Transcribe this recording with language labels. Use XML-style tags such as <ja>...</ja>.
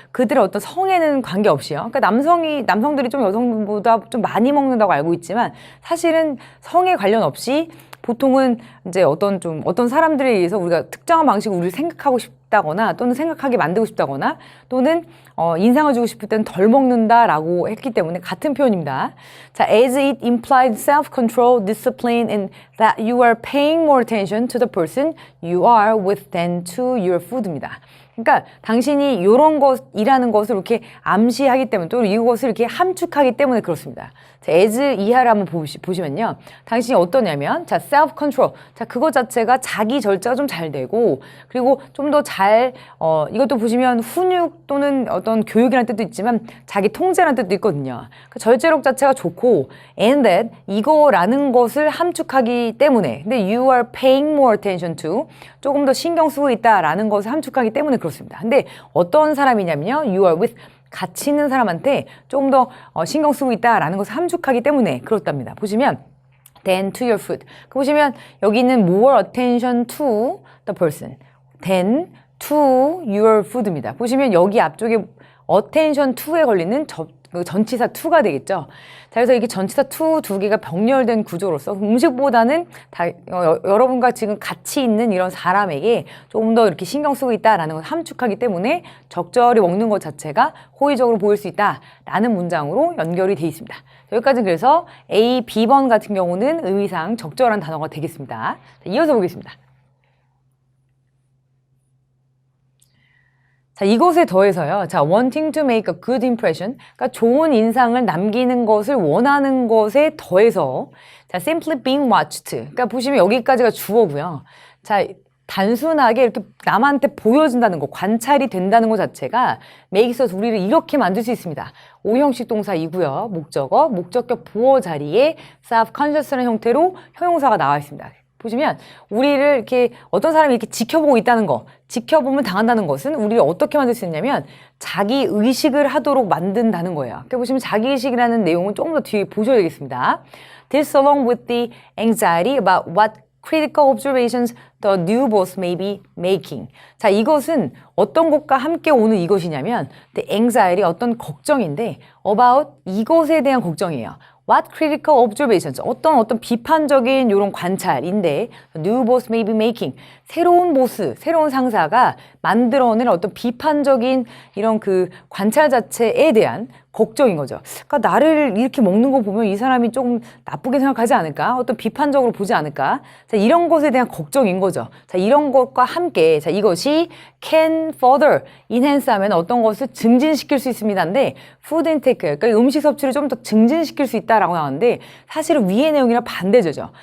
<ko>그들의 어떤 성에는 관계없이요. 그러니까 남성들이 좀 여성보다 좀 많이 먹는다고 알고 있지만 사실은 성에 관련 없이 보통은 이제 어떤 사람들에 의해서 우리가 특정한 방식으로 우리를 생각하고 싶다거나 또는 생각하게 만들고 싶다거나 또는 인상을 주고 싶을 때는 덜 먹는다라고 했기 때문에 같은 표현입니다.</ko> <en>자, as it implied self-control, discipline, and that you are paying more attention to the person you are with than to your food입니다.</en> <ko>그러니까 당신이 이런 것이라는 것을 이렇게 암시하기 때문에 또 이것을 이렇게 함축하기 때문에 그렇습니다. 자, as 이하를 한번 보시면요. 당신이 어떠냐면 자,</ko> <en>self control.</en> <ko>자, 그것 자체가 자기 절제가 좀 잘 되고 그리고 좀 더 잘 이것도 보시면 훈육 또는 어떤 교육이라는 뜻도 있지만 자기 통제라는 뜻도 있거든요. 그 절제력 자체가 좋고</ko> <en>and that</en> <ko>이거라는 것을 함축하기 때문에 근데</ko> <en>you are paying more attention to</en> <ko>조금 더 신경 쓰고 있다라는 것을 함축하기 때문에 그렇습니다. 근데 어떤 사람이냐면요.</ko> <en>You are with</en> <ko>같이 있는 사람한테 조금 더 신경 쓰고 있다라는 것을 함축하기 때문에 그렇답니다.</ko> <en>보시면 than to your food.</en> <ko>보시면 여기 있는</ko> <en>more attention to the person. than to your food입니다.</en> <ko>보시면 여기 앞쪽에</ko> <en>attention to</en> <ko>에 걸리는 전치사 to가 되겠죠. 자, 그래서 이게 전치사 to 두 개가 병렬된 구조로서 음식보다는 여러분과 지금 같이 있는 이런 사람에게 조금 더 이렇게 신경 쓰고 있다라는 걸 함축하기 때문에 적절히 먹는 것 자체가 호의적으로 보일 수 있다라는 문장으로 연결이 되어 있습니다. 여기까지는 그래서 A, B번 같은 경우는 의미상 적절한 단어가 되겠습니다. 자, 이어서 보겠습니다. 자, 이것에 더해서요.</ko> <en>자, wanting to make a good impression.</en> <ko>그러니까 좋은 인상을 남기는 것을 원하는 것에 더해서 자,</ko> <en>simply being watched.</en> <ko>그러니까 보시면 여기까지가 주어고요. 자, 단순하게 이렇게 남한테 보여준다는 거, 관찰이 된다는 것 자체가</ko> <en>makes us</en> <ko>우리를 이렇게 만들 수 있습니다. 오형식 동사이고요. 목적어, 목적격 보호 자리에 self-conscious라는 형태로 형용사가 나와 있습니다. 보시면 우리를 이렇게 어떤 사람이 이렇게 지켜보고 있다는 거, 지켜보면 당한다는 것은 우리를 어떻게 만들 수 있냐면 자기 의식을 하도록 만든다는 거예요. 그러니까 보시면 자기 의식이라는 내용은 조금 더 뒤에 보셔야 되겠습니다.</ko> <en>This along with the anxiety about what critical observations the new boss may be making.</en> <ko>자, 이것은 어떤 것과 함께 오는 이것이냐면</ko> <en>the anxiety,</en> <ko>어떤 걱정인데 about 이것에 대한 걱정이에요.</ko> <en>What critical observations?</en> <ko>어떤 비판적인 이런 관찰인데</ko> <en>new boss may be making.</en> <ko>새로운 보스, 새로운 상사가 만들어낼 어떤 비판적인 이런 그 관찰 자체에 대한 걱정인 거죠. 그러니까 나를 이렇게 먹는 거 보면 이 사람이 조금 나쁘게 생각하지 않을까? 어떤 비판적으로 보지 않을까? 자, 이런 것에 대한 걱정인 거죠. 자, 이런 것과 함께 자, 이것이</ko> <en>can further enhance</en> <ko>하면 어떤 것을 증진시킬 수 있습니다인데</ko> <en>food intake,</en> <ko>그러니까 음식 섭취를 좀 더 증진시킬 수 있다라고 나오는데 사실은 위의 내용이랑 반대죠.</ko>